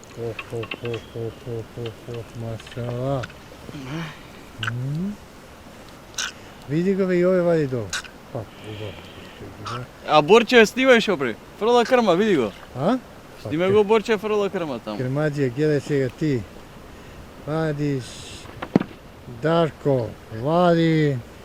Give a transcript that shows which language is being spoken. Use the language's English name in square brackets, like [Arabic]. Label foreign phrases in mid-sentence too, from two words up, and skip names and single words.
[Macedonian] Машала. Види го бе и ове вади долу. Пак, убаво. А Борче снимај шо бре. Фрла крма, види го. А? Снимај го Борче фрла крма таму. Кермаđija, gledaj сега ти. [Serbian] Vadiš. Darko, vadi.